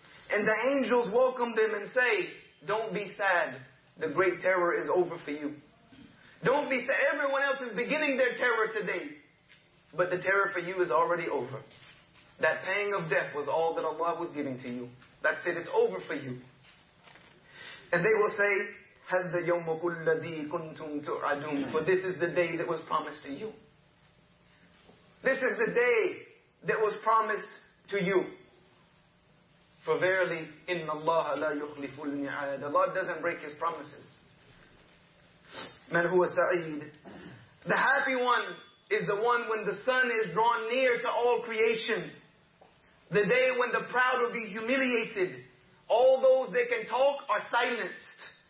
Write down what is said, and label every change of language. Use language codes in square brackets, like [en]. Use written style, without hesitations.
[en] And the angels welcome them and say, don't be sad. The great terror is over for you. Don't be sad. Everyone else is beginning their terror today, but the terror for you is already over. That pang of death was all that Allah was giving to you. That's it. It's over for you. And they will say, [ar] هَذَا يَوْمُكُ الَّذِي كُنْتُمْ تُعَدُونَ. [en] For this is the day that was promised to you. This is the day that was promised to you. For verily, [ar] إِنَّ اللَّهَ لَا يُخْلِفُ الْمِعَادَ. [en] Allah doesn't break His promises. [ar] مَنْ هُوَ سَعِيدٌ. [en] The happy one is the one when the sun is drawn near to all creation, The day when the proud will be humiliated. All those that can talk are silenced.